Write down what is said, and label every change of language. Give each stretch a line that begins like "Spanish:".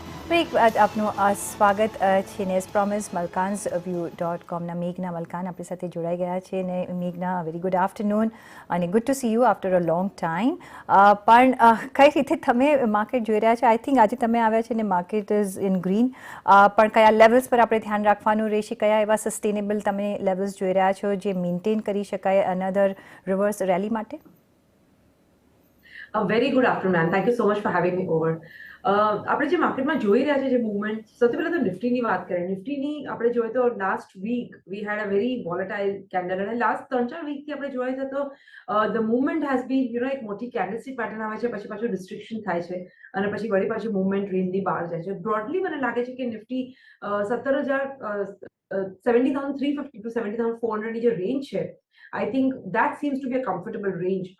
Gujarati: Break બાદ આપનું સ્વાગત છે ને
English: as promise
Gujarati: malkansview.comના મેઘના મલકાન આપણી સાથે જોડાઈ ગયા છે ને મેઘના
English: very good afternoon
Gujarati: અને
English: good to see you after a long time
Gujarati: પણ કઈ રીતે તમે માર્કેટ જોઈ રહ્યા છો
English: I think
Gujarati: આજે તમે આવ્યા છે ને
English: market is in green
Gujarati: પણ કયા લેવલ્સ પર આપણે ધ્યાન રાખવાનું રહેશે કયા એવા સસ્ટેનેબલ તમે લેવલ્સ જોઈ રહ્યા છો જે મેન્ટેન કરી શકાય
English: another reverse rally
Gujarati: માટે
English: Very good afternoon, and thank you so much for having me over.
Gujarati: આપણે જે માર્કેટમાં જોઈ રહ્યા છે જે મૂવમેન્ટ સૌથી પહેલા તો નિફ્ટીની વાત કરીએ નિફ્ટીની આપણે જોઈએ તો
English: last week we had a very volatile candle
Gujarati: અને લાસ્ટ 3-4 વીકથી આપણે જોઈએ છે તો
English: the movement has been
Gujarati: એક મોટી કેન્ડલસ્ટિક પેટર્ન આવે છે પછી પાછું રિસ્ટ્રિક્શન થાય છે અને પછી વળી પાછું મૂવમેન્ટ રેન્જની બહાર જાય છે બ્રોડલી મને લાગે છે કે નિફ્ટી 70,350 to 70,400ની જે રેન્જ છે
English: I think that seems to be a comfortable range.